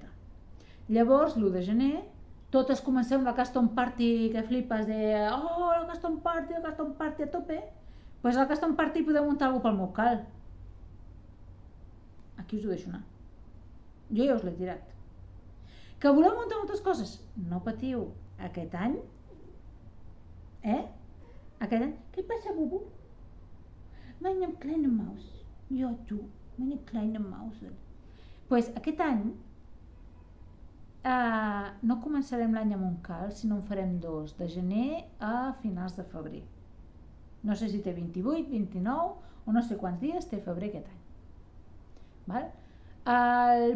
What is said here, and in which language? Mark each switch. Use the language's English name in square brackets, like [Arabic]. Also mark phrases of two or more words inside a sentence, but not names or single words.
[Catalan] Llavors, l'1 de gener, totes comencem la [English] custom party [Catalan] que flipes de la [English] custom party [Catalan] a tope. Pues a la [English] custom party [Catalan] podeu muntar alguna pel meu cal. Aquí us ho deixo anar. Jo ja us l'he tirat. Que voleu muntar moltes coses? No patiu. Aquest any? Aquest any? Què passa, Bubu? [German] Meine kleine Maus. Ja, tu. Meine kleine Maus. [Catalan] Pues aquest any no començarem l'any amb un cal, sinó en farem 2, de gener a finals de febrer. No sé si té 28, 29 o no sé quants dies té febrer aquest any. Val?